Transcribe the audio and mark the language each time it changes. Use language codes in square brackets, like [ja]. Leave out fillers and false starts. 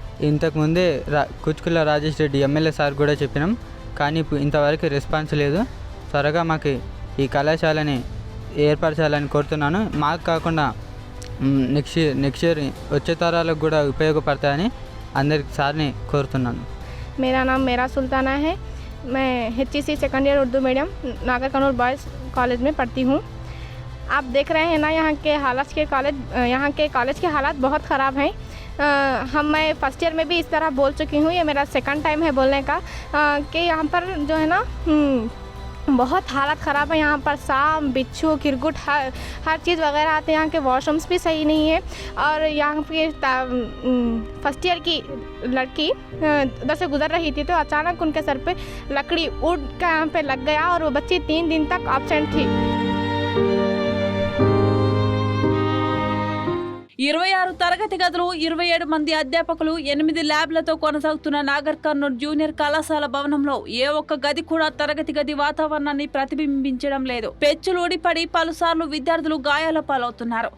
[te] ఇంతకుముందే కుచ్కుల Rajesh Reddy MLA sir కూడా చెప్పినాం, కానీ ఇంతవరకు రెస్పాన్స్ లేదు. త్వరగా మాకు ఈ కళాశాలని ఏర్పరచాలని కోరుతున్నాను. మాకు కాకుండా నెక్స్ట్ ఇయర్ వచ్చే తరాలకు కూడా ఉపయోగపడతాయని అందరికి సార్ని కోరుతున్నాను. [hi] मेरा नाम मेरा सुल्ताना है। मैं HEC second year Urdu medium नागर कन्नौर बॉयज़ कॉलेज में पढ़ती हूँ। आप देख रहे हैं ना यहाँ के कॉलेज के हालात बहुत ख़राब हैं। मैं फर्स्ट ईयर में भी इस तरह बोल चुकी हूँ, ये मेरा सेकंड टाइम है बोलने का, कि यहाँ पर जो है ना बहुत हालत ख़राब है। यहाँ पर सांप बिच्छू किरकुट हर चीज़ वगैरह आते हैं। यहाँ के वॉशरूम्स भी सही नहीं है। और यहाँ पे फर्स्ट ईयर की लड़की उधर से गुजर रही थी तो अचानक उनके सर पे लकड़ी उड़ के यहाँ पे लग गया और वो बच्ची 3 दिन तक एब्सेंट थी। [te] 26 తరగతి గదులు, 27 మంది అధ్యాపకులు, 8 ల్యాబ్లతో కొనసాగుతున్న నాగర్ కర్నూల్ జూనియర్ కళాశాల భవనంలో ఏ ఒక్క గది కూడా తరగతి గది వాతావరణాన్ని ప్రతిబింబించడం లేదు. పెచ్చులు ఊడిపడి పలుసార్లు విద్యార్థులు గాయాల పాలవుతున్నారు.